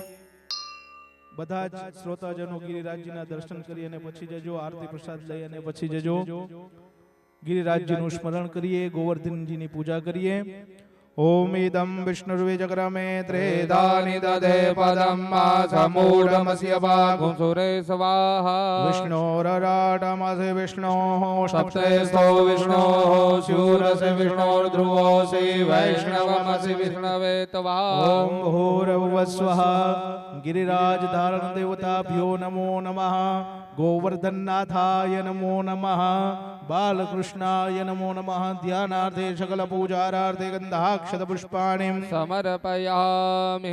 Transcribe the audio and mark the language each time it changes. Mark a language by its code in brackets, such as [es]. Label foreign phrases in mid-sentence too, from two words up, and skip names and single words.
[gu] બધા જ શ્રોતાજનો ગિરિરાજજીના દર્શન કરી અને પછી જજો. આરતી પ્રસાદ લઈ અને પછી જજો. ગિરિરાજજીનું સ્મરણ કરીએ, ગોવર્ધનજીની પૂજા કરીએ. [sa] ઓમ ઇદં વિષ્ણુર્વિજગ્રમે ત્રેધાનિ દધે પદમ સમૂઢમસ્ય गुंसुरे स्वाहा વિષ્ણોરરાટમસે વિષ્ણોઃ सप्तेस्थो विष्णोः शूरस्य विष्णोर्ध्रुवोऽसि वैष्णवमसि विष्णवे तवा. ઓમ ભૂર્ભુવઃ ગિરિરાજ ધારણ દેવતાભ્યો નમો નમઃ. ગોવર્ધનનાથાય નમો નમઃ. બાલકૃષ્ણાય નમો નમઃ. ધ્યાનાર્થે સકલ પૂજારાર્થે ગંધાક્ષત પુષ્પાણિ समर्पयामि